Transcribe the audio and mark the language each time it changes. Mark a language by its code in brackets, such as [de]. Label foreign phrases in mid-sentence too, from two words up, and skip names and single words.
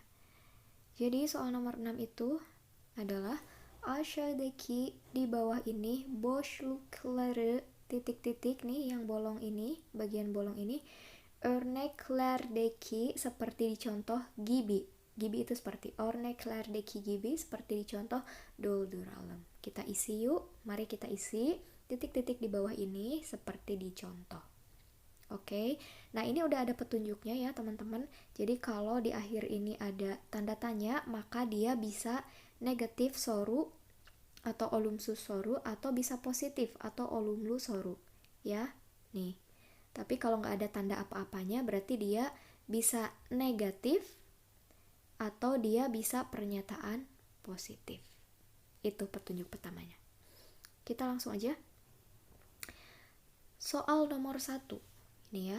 [id] Jadi soal nomor 6 itu adalah aşağıdaki, di bawah ini, boşlukları, titik-titik nih yang bolong ini, bagian bolong ini, örneklerdeki, seperti di contoh gibi. Gibi itu seperti [tr] örneklerdeki gibi, [id] seperti di contoh dolduralım. Kita isi yuk, mari kita isi titik-titik di bawah ini seperti di contoh. Oke, nah ini udah ada petunjuknya ya teman-teman. Jadi kalau di akhir ini ada tanda tanya, maka dia bisa negatif soru atau [tr] olumsuz soru, [id] atau bisa positif atau [tr] olumlu soru [id] ya. Nih, tapi kalau nggak ada tanda apa-apanya berarti dia bisa negatif atau dia bisa pernyataan positif. Itu petunjuk pertamanya. Kita langsung aja. Soal nomor 1. Ini ya.